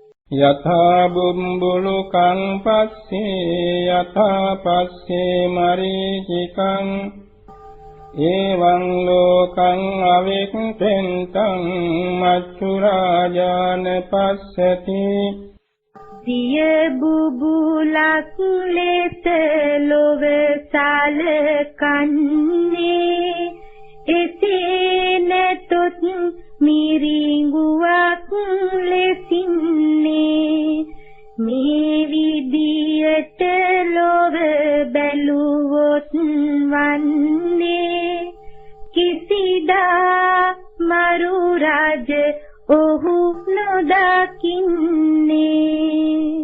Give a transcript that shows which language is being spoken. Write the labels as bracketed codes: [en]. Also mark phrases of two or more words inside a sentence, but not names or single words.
[pi] යථා බුම්බුලුකං පස්සේ යථා පස්සේ මරීචිකං එවං ලෝකං අවික්ඛෙන්තං මච්චු රාජාන පස්සති [si] සිය බුබුලක් ලෙස ලොව සලකන්නේ එසේ නැතොත් මිරිඟුවක් ලෙසින්නේ මේ විදියට ලොව බැලුවොත් වන්නේ කිසිදා මරු රාජ ඔහු නොදකින්නේ